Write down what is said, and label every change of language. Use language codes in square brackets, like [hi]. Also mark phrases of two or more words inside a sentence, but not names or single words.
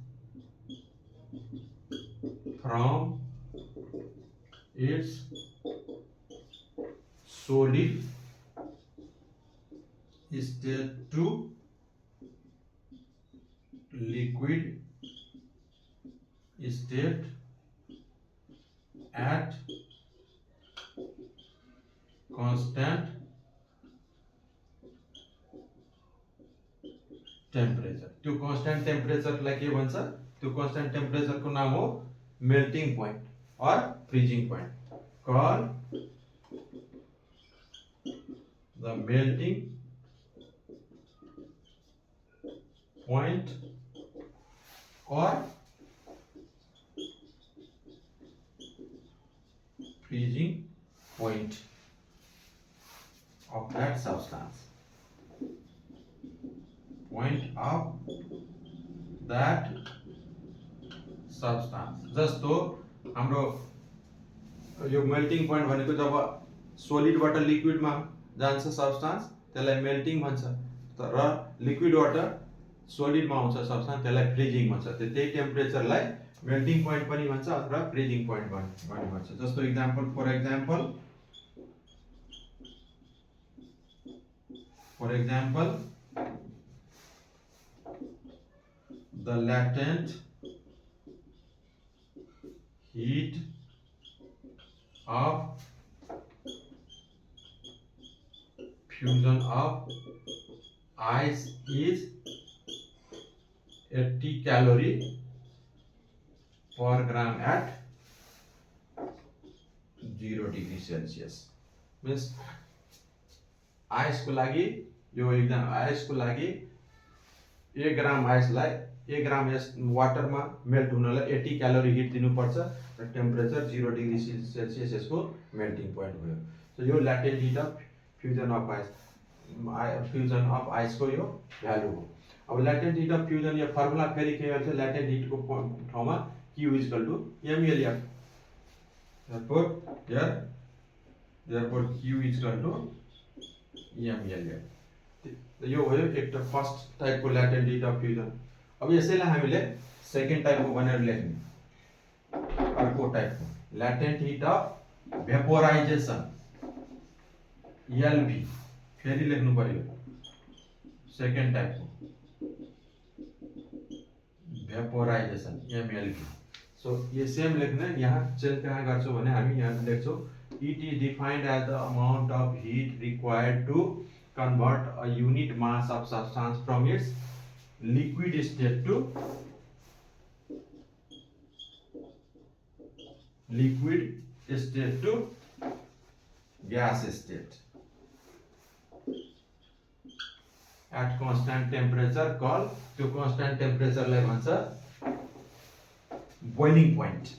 [en] from its solid state to liquid state at constant temperature। त्यो constant temperature [ne] लाई के भन्छ, त्यो [en] constant temperature [ne] को नाम हो [en] melting point or freezing point। call the melting point or freezing point of that substance, point of that substance। [ne] जस्तो हाम्रो यो [en] melting point [ne] भनेको जब सोलिडबाट लिक्विडमा जान्छ सब्स्टान्स त्यसलाई मेल्टिङ भन्छ, र लिक्विडबाट सोलिडमा आउँछ सब्स्टान्स त्यसलाई फ्रिजिङ भन्छ। त्यही टेम्परेचरलाई [en] melting point [ne] पनि भन्छ अथवा [en] freezing point [ne] पनि भन्छ। [en] जस्तो example for example the latent heat of fusion of ice is 80 calorie per gram at 0 degree Celsius। [ne] मीन्स आइस को लागि यो एकदम आइस को लागि 1 ग्राम आइसलाई 1 ग्राम वाटरमा मेल्ट हुनलाई [en] 80 calorie heat [ne] दिनुपर्छ र [en] temperature 0 degree Celsius [ne] यसको [en] melting point [ne] भयो। [en] सो यो latent heat of fusion of ice [ne] को यो [en] भ्यालु हो। [ne] अब [en] latent heat of fusion [ne] यो फर्मुला फेरि के हुन्छ, [en] latent heat [ne] को ठाउँमा Q = mLF। [en] therefore Q = mLF। [ne] यो भयो एक [en] first type को latent heat of fusion. [ne] अब यसैलाई हामीले [en] second type [ne] को भनेर लेख्ने। [en] अर्को टाइप को latent heat of vaporization LV [ne] फेरि लेख्नु पर्यो। [en] second type को vaporization MLV. सो [ne] ये सेम लेख्ने, यहाँ चेन्ज कहाँ गर्छौं भने हामी यहाँ लेख्छौं [en] it is defined as the amount of heat required to convert a unit mass of substance from its liquid state to gas state at constant temperature called to constant temperature [ne] लाई भन्छ [en] boiling point।